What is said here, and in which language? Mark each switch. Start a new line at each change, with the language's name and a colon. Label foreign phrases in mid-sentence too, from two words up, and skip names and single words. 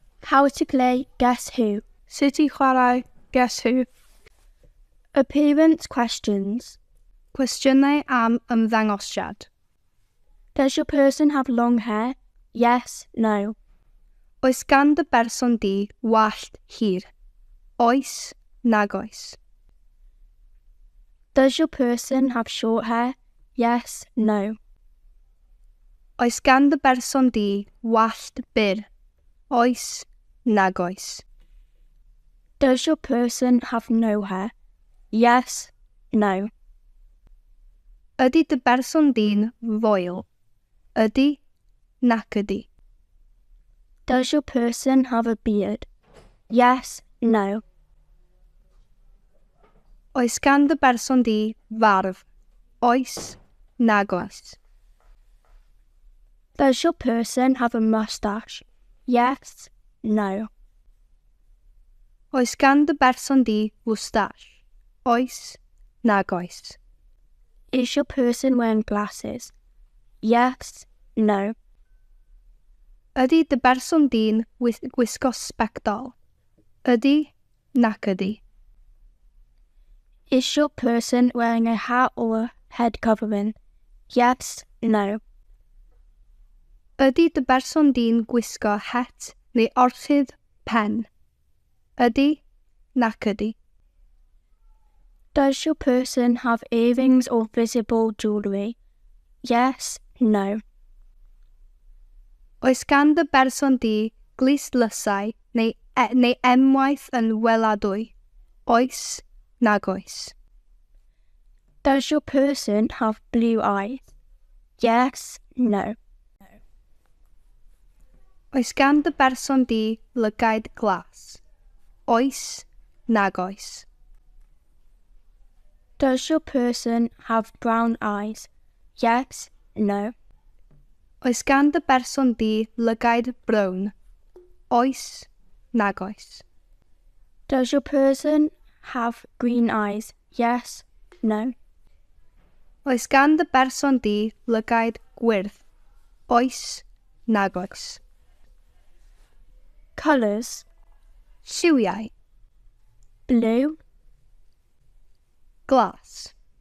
English: How to play Guess Who.
Welsh: Sut I chwarae Guess Who?
English: Appearance questions.
Welsh: Cwestiynau am ymddangosiad.
English: Does your person have long hair? Yes, no.
Welsh: Oes gan dy berson di wallt hir? Oes, nag oes.
English: Does your person have short hair? Yes, no.
Welsh: Oes gan dy berson di wallt byr? Oes, nag oes.
English: Does your person have no hair? Yes, no.
Welsh: Ydy dy berson di'n foel? Ydy, nac ydy.
English: Does your person have a beard? Yes, no.
Welsh: Oes gan dy berson di farf? Oes, nag oes.
English: Does your person have a mustache? Yes, no.
Welsh: Oes gan dy berson di fwstash? Oes, nag oes.
English: Is your person wearing glasses? Yes, no.
Welsh: Ydy dy berson di'n gwisgo sbectol? Ydy, nac ydy.
English: Is your person wearing a hat or a head covering? Yes, no.
Welsh: Ydy dy berson di'n gwisgo het neu orchydd pen? Ydy, nac ydy.
English: Does your person have earrings or visible jewellery? Yes, no.
Welsh: Oes gan dy berson di glyslysau neu enwaith yn weladwy? Oes, nag oes.
English: Does your person have blue eyes? Yes, no.
Welsh: Oes gan dy berson di lygaid glas? Oes, nag oes.
English: Does your person have brown eyes? Yes, no.
Welsh: Oes gan dy berson di lygaid brown? Oes, nag oes.
English: Does your person have green eyes? Yes, no.
Welsh: Oes gan dy berson di lygaid gwyrdd? Oes, nag oes.
English: Colours.
Welsh: Lliwiau.
English: Blue,
Welsh: Glas.